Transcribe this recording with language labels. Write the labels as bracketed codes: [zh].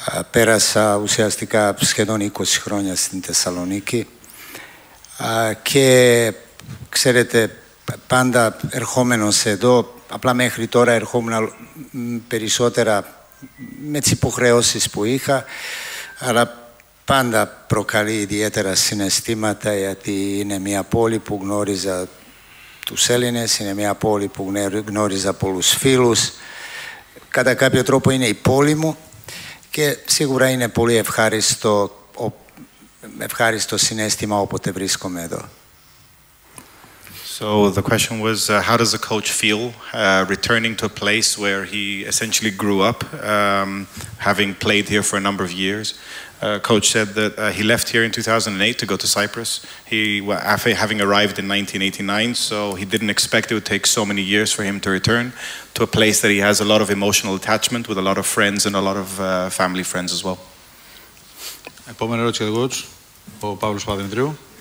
[el] Πέρασα ουσιαστικά σχεδόν 20 χρόνια στην Θεσσαλονίκη, και ξέρετε, πάντα ερχόμενος εδώ, απλά μέχρι τώρα ερχόμουν περισσότερα με τις υποχρεώσεις που είχα, αλλά πάντα προκαλεί ιδιαίτερα συναισθήματα, γιατί είναι μια πόλη που γνώριζα τους Έλληνες, είναι μια πόλη που γνώριζα πολλούς φίλους. Κατά κάποιο τρόπο είναι η πόλη μου, και σίγουρα είναι πολύ ευχάριστο συναίσθημα όποτε βρίσκομαι εδώ. [en] So the question was, how does the coach feel returning to a place where he essentially grew up, having played here for a number of years? Coach said that he left here in 2008 to go to Cyprus. Having arrived in 1989, so he didn't expect it would take so many years for him to return to a place that he has a lot of emotional attachment with, a lot of friends and a lot of family friends as well. [el] Επόμενη ερώτηση για τον coach, ο Παύλος Παδημητρίου.